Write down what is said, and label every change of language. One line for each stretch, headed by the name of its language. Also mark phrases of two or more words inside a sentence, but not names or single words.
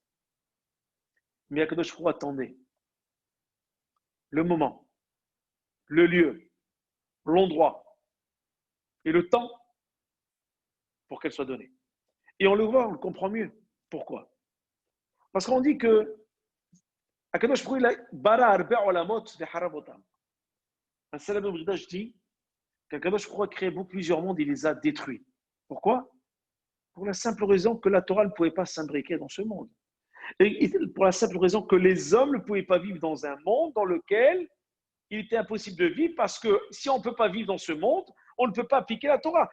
French: Mais
Hebrew: הקדוש ברוך הוא
French: attendait le moment, le lieu, l'endroit et le temps pour qu'elle soit donnée. Et on le voit, on le comprend mieux. Pourquoi? Parce qu'on dit que
Hebrew: הקדוש ברוך הוא ברא ארבע עולמות והחריבם.
French: Un célèbre bridage dit qu'
Hebrew: הקדוש ברוך הוא
French: a créé plusieurs mondes, il les a détruits. Pourquoi? Pour la simple raison que la Torah ne pouvait pas s'imbriquer dans ce monde. Et pour la simple raison que les hommes ne pouvaient pas vivre dans un monde dans lequel il était impossible de vivre, parce que si on ne peut pas vivre dans ce monde, on ne peut pas appliquer la Torah.